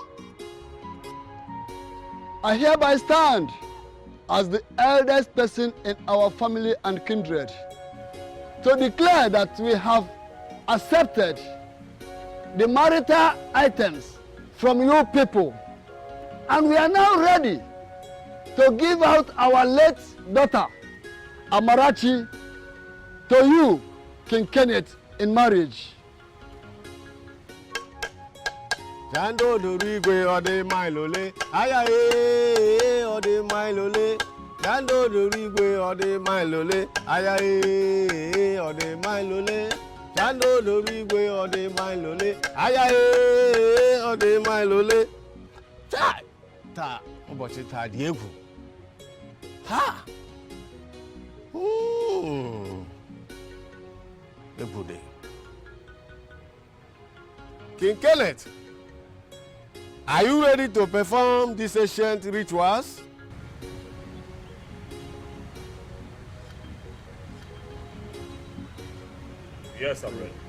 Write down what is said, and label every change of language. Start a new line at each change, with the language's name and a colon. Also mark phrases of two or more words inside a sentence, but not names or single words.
English: I hereby stand as the eldest person in our family and kindred to declare that we have accepted the marital items from you people. And we are now ready to give out our late daughter, Amarachi, to you, King Kenneth, in marriage.
Igbo: Jando Dorigwe Ode Mailole, Ayae Ode Mailole, Jando Dorigwe Ode Mailole, Ayae Ode Mailole, Jando Dorigwe Ode Mailole, Ayae Ode Mailole. Ta, ụbọchị taa dị egwu. Ha! Egwu dị.
English: King Kenneth, are you ready to perform these ancient rituals? Yes, I'm ready.